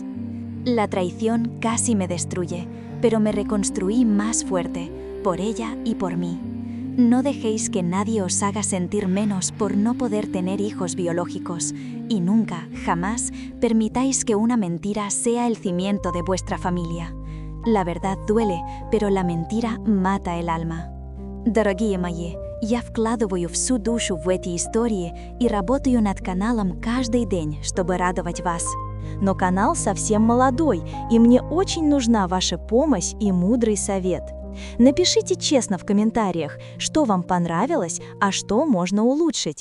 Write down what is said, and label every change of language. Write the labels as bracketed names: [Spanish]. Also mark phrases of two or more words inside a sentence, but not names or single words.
[Spanish] La traición casi me destruye, pero me reconstruí más fuerte, por ella y por mí. No dejéis que nadie os haga sentir menos por no poder tener hijos biológicos y nunca, jamás, permitáis que una mentira sea el cimiento de vuestra familia. La verdad duele, pero la mentira mata el alма. [Russian] Дорогие мои, я вкладываю всю душу в эти истории и работаю над каналом каждый день, чтобы радовать вас. Но канал совсем молодой, и мне очень нужна ваша помощь и мудрый совет. Напишите честно в комментариях, что вам понравилось, а что можно улучшить.